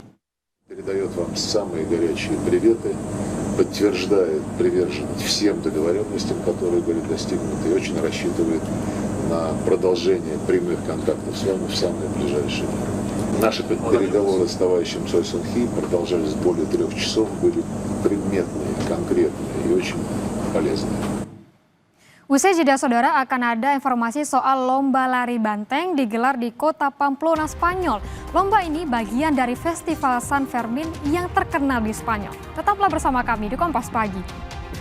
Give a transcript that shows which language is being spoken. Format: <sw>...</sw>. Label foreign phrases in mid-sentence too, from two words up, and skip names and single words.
<ru>Передает вам самые горячие приветы, подтверждает приверженность всем договоренностям, которые были достигнуты, и очень рассчитывает на продолжение прямых контактов с вами в самое ближайшее время. Наши переговоры с товарищем Чой Сон-хи продолжались более 3 часов, были предметные, конкретные и очень полезные.</ru> <id>Usai jeda, Saudara, akan ada informasi soal lomba lari banteng digelar di kota Pamplona, Spanyol. Lomba ini bagian dari Festival San Fermin yang terkenal di Spanyol. Tetaplah bersama kami di Kompas Pagi.</id>